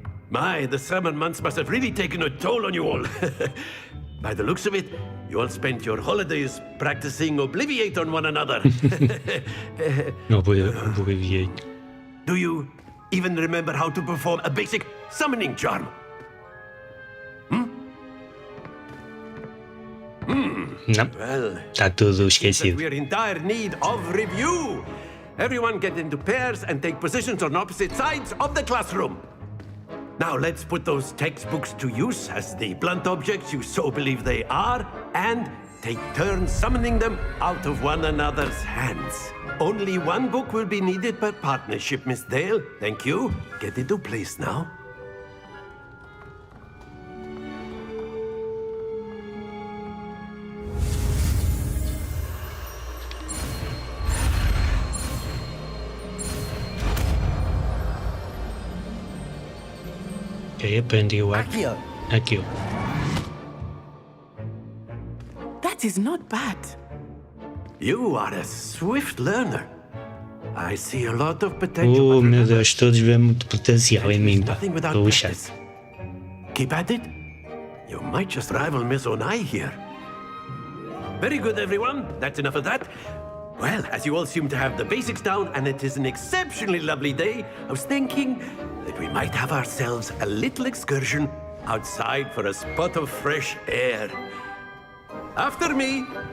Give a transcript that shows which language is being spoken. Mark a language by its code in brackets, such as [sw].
[en] My, the summer months must have really taken a toll on you all. By the looks of it, you all spent your holidays practicing Obliviate on one another. Obliviate. Do you even remember how to perform a basic summoning charm? [pt] Não, está tudo esquecido. [en] We're in dire need of review. Everyone get into pairs and take positions on opposite sides of the classroom. Now let's put those textbooks to use as the blunt objects you so believe they are, and take turns summoning them out of one another's hands. Only one book will be needed per partnership, Miss Dale. Thank you. Get into place now. [pt] Ok, aprendi o arco. Aqui. [en] That is not bad. You are a swift learner. I see a lot of potential. [pt] Oh, meu Deus, todos veem muito potencial em mim, pá. Puxa. [en] Keep at it. You might just rival Miss Onai here. Very good, everyone. That's enough of that. Well, as you all seem to have the basics down, and it is an exceptionally lovely day, I was thinking that we might have ourselves a little excursion outside for a spot of fresh air. After me.